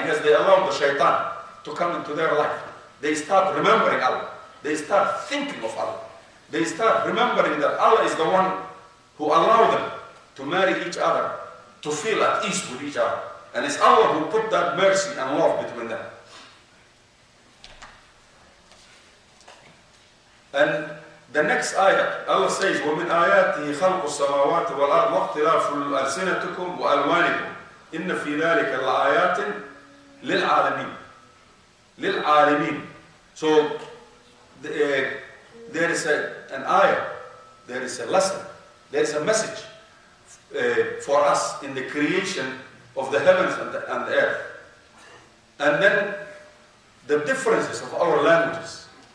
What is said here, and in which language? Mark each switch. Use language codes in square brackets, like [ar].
[en] Because they allow the shaitan to come into their life. They start remembering Allah. They start thinking of Allah. They start remembering that Allah is the one who allowed them to marry each other, to feel at ease with each other. And it's Allah who put that mercy and love between them. And the next ayah, Allah says, [ar] وَمِنْ آيَاتِهِ خَلْقُ السَّمَاوَاتِ وَالْأَرْضِ وَاخْتِلَافُ أَلْسِنَتِكُمْ وَأَلْوَانِكُمْ إِنَّ فِي ذَلِكَ لَآيَاتٍ لِلْعَالَمِينَ. لِلْعَالَمِينَ. [en] So there is an ayah, there is a lesson, there is a message for us in the creation of the heavens and the earth. And then the differences of our languages.